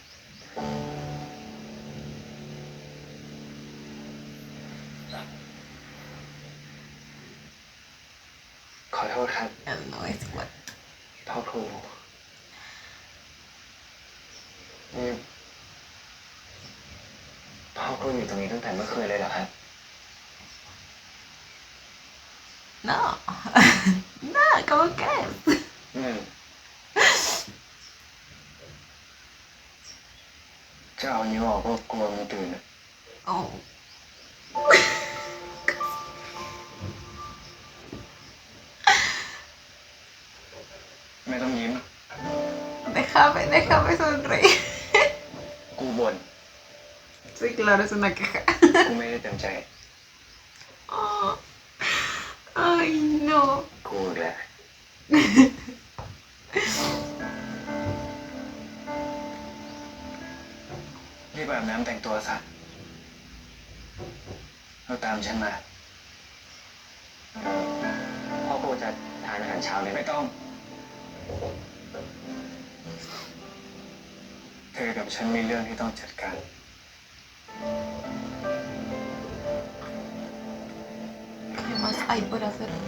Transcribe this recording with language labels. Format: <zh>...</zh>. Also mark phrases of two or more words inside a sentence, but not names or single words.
<th>ขอโทษครับ</th> <es>No es what.</es> <th>พ่อครูนี่พ่อครูอยู่ตรงนี้ตั้งแต่เมื่อคืนเลยเหรอครับ</th> <es>No. No, ¿cómo crees?</es> <th>จะเอานิ้วออกก็กลัวมึงตื่นอะ Oh. ไม่ต้องยิ้ม</th> <es>Déjame sonreír.</es> <th>กูบ่น</th> <es>Sí, claro, es una queja.</es> <th>กูไม่ได้เต็มใจ</th> <es>Oh. Ay, no.</es> <th>กูอีกแหละรีบอาบน้ำแต่งตัวซะแล้วตามฉันมา พ่อครูจะทานอาหารเช้าเลยไม่ต้อง เธอกับฉันมีเรื่องที่ต้องจัดการ</th> <es>¿Qué más hay por hacer?</es>